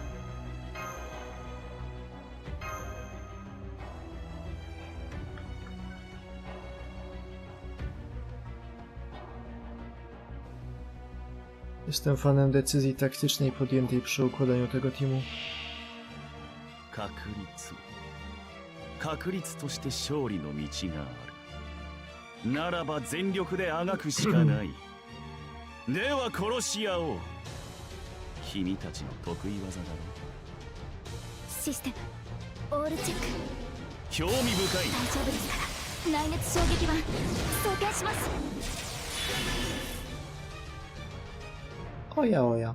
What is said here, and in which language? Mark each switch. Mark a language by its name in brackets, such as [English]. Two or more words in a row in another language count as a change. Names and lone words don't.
[Polish] Jestem fanem decyzji taktycznej podjętej przy układaniu tego teamu. [Japanese] 確率として勝利の道がある。ならば全力であがくしかない。では殺し合おう。君たちの得意技だろう。システムオールチェック。興味深い。大丈夫ですから内熱衝撃板装填します。 Oja, oja.